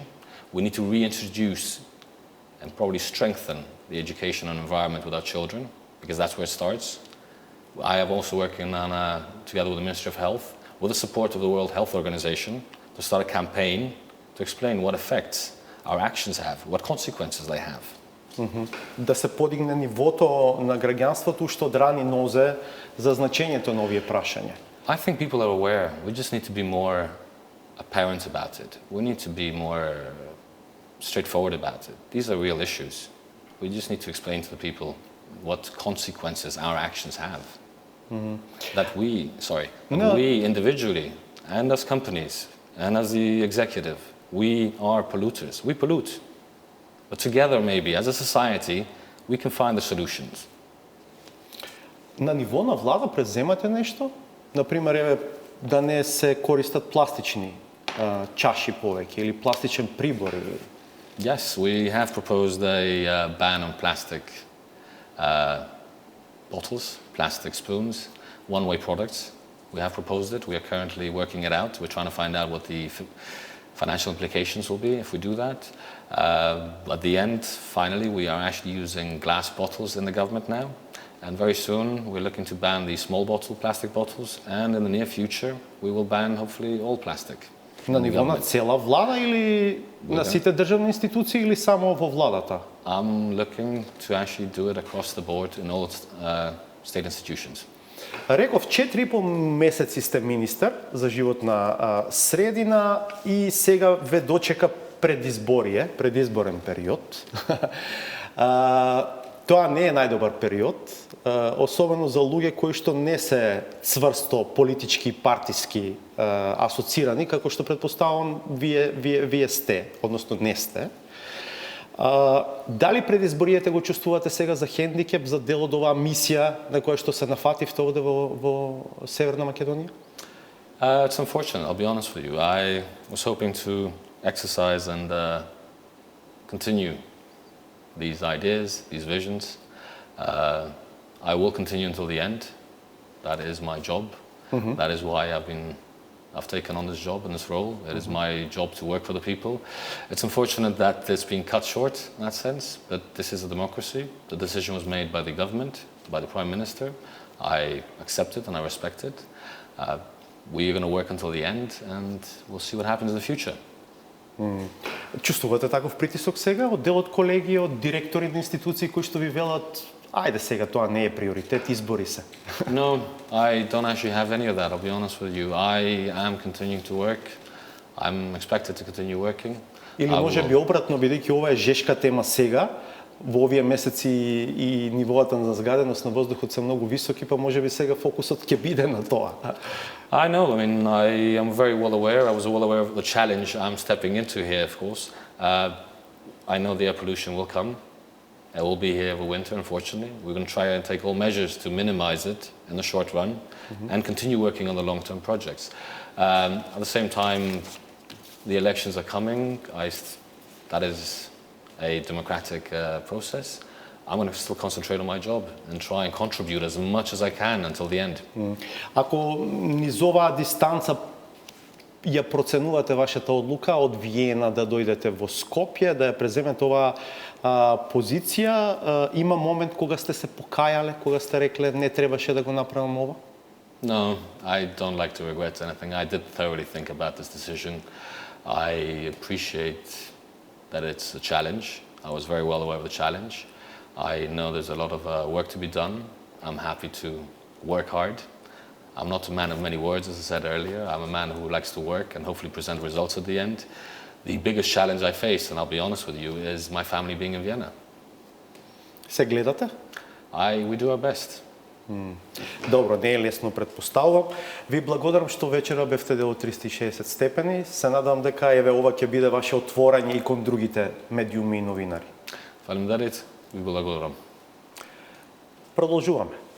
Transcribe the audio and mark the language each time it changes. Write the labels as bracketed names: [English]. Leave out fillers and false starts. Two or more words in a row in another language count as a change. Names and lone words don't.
[English] We need to reintroduce and probably strengthen the education on environment with our children, because that's where it starts. I have also working on, together with the Ministry of Health, with the support of the World Health Organization, to start a campaign to explain what effects our actions have, what consequences they have. [Macedonian] Да се подигне нивото на граѓанството што драни нозе за значењето на овие прашања. [English] I think people are aware. We just need to be more apparent about it. We need to be more straightforward about it. These are real issues. We just need to explain to the people what consequences our actions have. That we individually, and as companies, and as the executive, we are polluters. We pollute. But together, maybe, as a society, we can find the solutions. [Macedonian] На ниво на влада преземате нешто? Например, еве, да не се користат пластични чаши повеќе или пластичен прибор? [English] Yes, we have proposed a ban on plastic bottles, plastic spoons, one-way products. We have proposed it. We are currently working it out. We're trying to find out what the financial implications will be if we do that. At the end, finally, we are actually using glass bottles in the government now. And very soon we're looking to ban the small bottle plastic bottles, and in the near future we will ban hopefully all plastic. [Macedonian] На ниво на цела влада или на сите државни институции или само во владата? [English] I'm looking to actually do it across the board in all state institutions. [Macedonian] Реков, 4,5 месеци сте министер за животна средина и сега ве дочека предизборен период. Тоа не е најдобар период, особено за луѓе кои што не се цврсто политички партиски асоцирани, како што претпоставувам вие сте, односно не сте. Дали предизбориите го чувствувате сега за хендикеп, за дел од оваа мисија на која што се нафативте овде во Северна Македонија? [English] It's unfortunate, I'll be honest with you. I was hoping to exercise and continue these ideas, these visions. I will continue until the end. That is my job. That is why I've taken on this job and this role. It is my job to work for the people. It's unfortunate that it's been cut short in that sense, but this is a democracy. The decision was made by the government, by the Prime Minister. I accept it and I respect it. We are going to work until the end and we'll see what happens in the future. [Macedonian] Чувствувате таков притисок сега од дел од колеги, од директори на институции кои што ви велат ајде сега тоа не е приоритет, избори се? [English] No, I don't actually have any of that, I'll be honest with you. I am continuing to work. I'm expected to continue working. [Macedonian] Или може би обратно, бидејќи ова е жешка тема сега, во овие месеци и нивоата на загаденост на воздухот се многу високи, па може би сега фокусот ќе биде на тоа. [English] I know, I am very well aware. I was well aware of the challenge I'm stepping into here, of course. I know the air pollution will come. It will be here over winter, unfortunately. We're going to try and take all measures to minimize it in the short run and continue working on the long-term projects. At the same time, the elections are coming. That is a democratic process. I'm going to still concentrate on my job and try and contribute as much as I can until the end. [Macedonian] Ако низ оваа дистанца ја проценувате вашата одлука од Виена да дојдете во Скопје, да ја преземете оваа позиција, има момент кога сте се покајале, кога сте рекле не требаше да го направам ова? [English] No, I don't like to regret anything. I did thoroughly think about this decision. I appreciate that it's a challenge. I was very well aware of the challenge. I know there's a lot of work to be done. I'm happy to work hard. I'm not a man of many words, as I said earlier. I'm a man who likes to work and hopefully present results at the end. The biggest challenge I face, and I'll be honest with you, is my family being in Vienna. [Macedonian] Се гледате? [English] We do our best. [Macedonian] Добро, не е лесно, предпоставувам. Ви благодарам што вечера бевте дел од 360 степени. Се надам дека еве ова ќе биде ваше отворање и кон другите медиуми и новинари. Фалимдарит, ви благодарам. Продолжуваме.